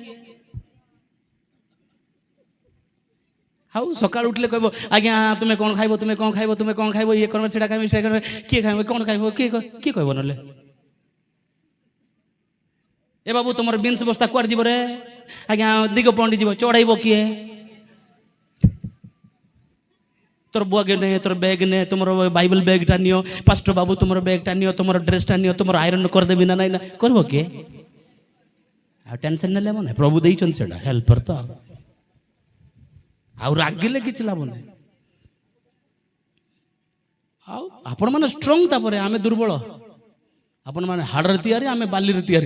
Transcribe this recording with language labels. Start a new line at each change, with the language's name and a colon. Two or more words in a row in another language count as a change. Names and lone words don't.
Odia: ଆଉ ସକାଳୁ ଉଠିଲେ କହିବ, ଆଜ୍ଞା ତୁମେ କ'ଣ ଖାଇବ, ତୁମେ କ'ଣ ଖାଇବ, ତୁମେ କ'ଣ ଖାଇବ, ଇଏ କରିବ, ସେଇଟା ଖାଇବ, ସେଇଟା କରିବ, କିଏ ଖାଇବ, କ'ଣ ଖାଇବ, କିଏ କହିବ? ନହେଲେ ଏ ବାବୁ ତୁମର ବିନ୍ସ ବସ୍ତା କୁଆଡ଼େ ଯିବ ରେ? ଆଜ୍ଞା ଦିଗ ପଣ୍ଡି ଯିବ। ଚଢ଼ାଇବ କିଏ?
Bangla: তোর বুয়াকে নে, তোর ব্যাগ নে, তোমার বাইবেল ব্যাগটা নিও, পাস্টর বাবু তোমার ব্যাগটা নিও, তোমার ড্রেসটা নিও, তোমার আয়রন
Odia: କରିଦେବି ନା ନାଇଁ ନା କରିବ କିଏ? ଆଉ ଟେନସନ୍ ନେଲେ ମାନେ ପ୍ରଭୁ ଦେଇଛନ୍ତି ସେଟା ହେଲ୍ପର ତ, ଆଉ ରାଗିଲେ କିଛି ଲାଭ ନାହିଁ। ଆଉ ଆପଣମାନେ ଷ୍ଟ୍ରଙ୍ଗ, ତାପରେ ଆମେ ଦୁର୍ବଳ। ଆପଣମାନେ ହାଡ଼ରେ ତିଆରି, ଆମେ ବାଲିରେ ତିଆରି।